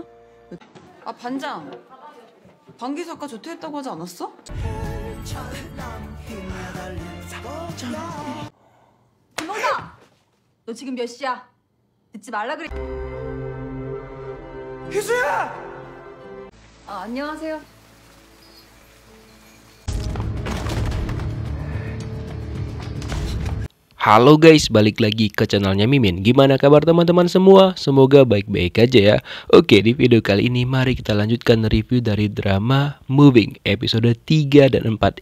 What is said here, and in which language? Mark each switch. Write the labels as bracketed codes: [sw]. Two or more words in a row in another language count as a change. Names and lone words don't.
[ko] 아 반장, 방귀수 아까 조퇴했다고 하지 않았어? 김홍사! 너 지금 몇 시야? 듣지 말라 그래. 희수야! 아, 안녕하세요. [id] Halo guys, balik lagi ke channelnya Mimin. Gimana kabar teman-teman semua? Semoga baik-baik aja ya. Oke, di video kali ini mari kita lanjutkan review dari drama Moving episode 3 dan 4.